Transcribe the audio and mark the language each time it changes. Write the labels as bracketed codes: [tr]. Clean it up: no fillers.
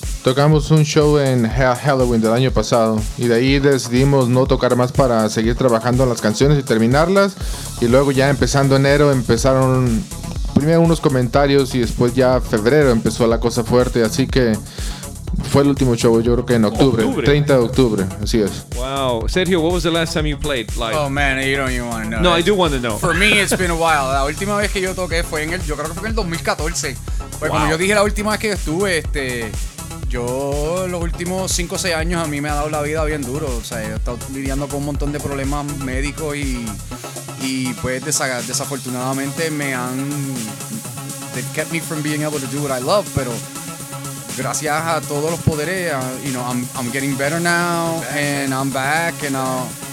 [es] Tocamos un show en Halloween del año pasado y de ahí decidimos no tocar más para seguir trabajando en las canciones y terminarlas. Y luego ya empezando enero empezaron primero unos comentarios y después ya febrero empezó la cosa fuerte. Así que fue el último show, yo creo que en octubre, 30 de octubre, así es. [en] Wow. Sergio, what was the last time you played? Like, oh man, you don't even want to know. No, that. I do want to know. For me, it's been a while. [es] La última vez que yo toqué fue en el, yo creo que fue en el 2014. Porque wow. Como yo dije, la última vez que estuve, yo los últimos 5 o 6 años a mí me ha dado la vida bien duro. O sea, he estado lidiando con un montón de problemas médicos y pues desafortunadamente me han... [en] They've kept me from being able to do what I love, [es] pero... Gracias a todos los poderes, [en] you know, I'm getting better now, and I'm back, and all.